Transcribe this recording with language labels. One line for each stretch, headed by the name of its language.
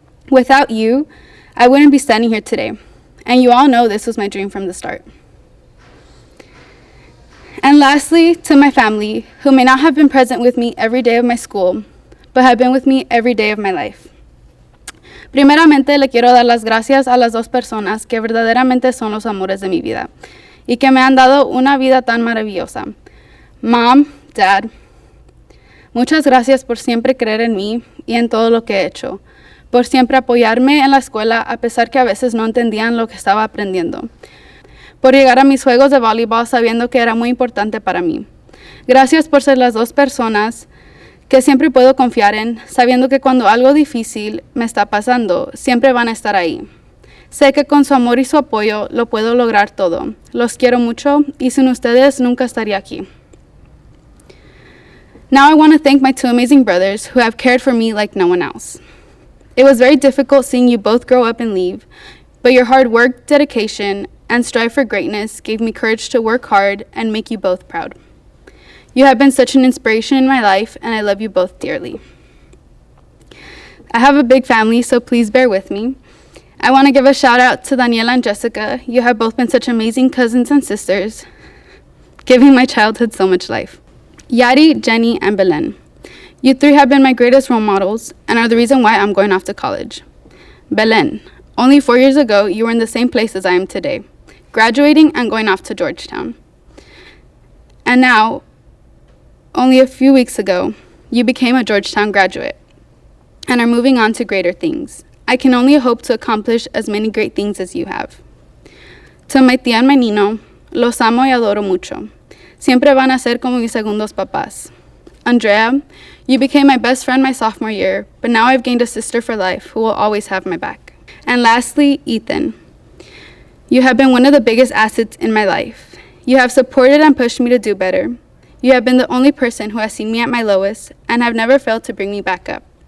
English: Without you, I wouldn't be standing here today, and you all know this was my dream from the start. And lastly, to my family, who may not have been present with me every day of my school, but have been with me every day of my life.
Spanish: Primeramente, le quiero dar las gracias a las dos personas que verdaderamente son los amores de mi vida y que me han dado una vida tan maravillosa. Mom, Dad, muchas gracias por siempre creer en mí y en todo lo que he hecho, por siempre apoyarme en la escuela a pesar que a veces no entendían lo que estaba aprendiendo, por llegar a mis juegos de voleibol sabiendo que era muy importante para mí. Gracias por ser las dos personas que siempre puedo confiar en, sabiendo que cuando algo difícil me está pasando, siempre van a estar ahí. Sé que con su amor y su apoyo lo puedo lograr todo. Los quiero mucho y sin ustedes nunca estaría aquí.
English: Now I want to thank my two amazing brothers who have cared for me like no one else. It was very difficult seeing you both grow up and leave, but your hard work, dedication, and strive for greatness gave me courage to work hard and make you both proud. You have been such an inspiration in my life, and I love you both dearly. I have a big family, so please bear with me. I want to give a shout out to Daniela and Jessica. You have both been such amazing cousins and sisters, giving my childhood so much life. Yari, Jenny, and Belen. You three have been my greatest role models and are the reason why I'm going off to college. Belen, only 4 years ago, you were in the same place as I am today, graduating and going off to Georgetown. And now, only a few weeks ago, you became a Georgetown graduate and are moving on to greater things. I can only hope to accomplish as many great things as you have. To my tía and my nino,
Spanish: los amo y adoro mucho. Siempre van a ser como mis segundos papás.
English: Andrea, you became my best friend my sophomore year, but now I've gained a sister for life who will always have my back. And lastly, Ethan. You have been one of the biggest assets in my life. You have supported and pushed me to do better. You have been the only person who has seen me at my lowest and have never failed to bring me back up.